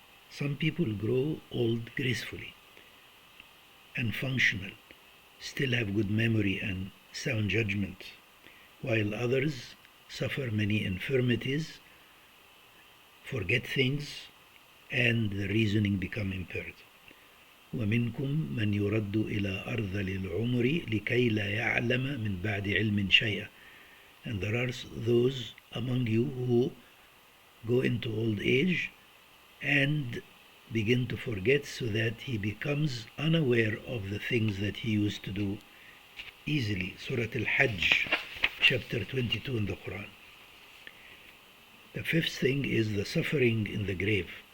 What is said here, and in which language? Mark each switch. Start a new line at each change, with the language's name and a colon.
English: Some people grow old gracefully and functional, still have good memory and sound judgment, while others suffer many infirmities, forget things, and the reasoning become impaired.
Arabic: ومنكم من يرد إلى أرذل العمر لكي لا يعلم من بعد علم شيئا.
English: And there are those among you who go into old age and begin to forget, so that he becomes unaware of the things that he used to do easily. Surah Al-Hajj, chapter 22 in the Quran. The fifth thing is the suffering in the grave.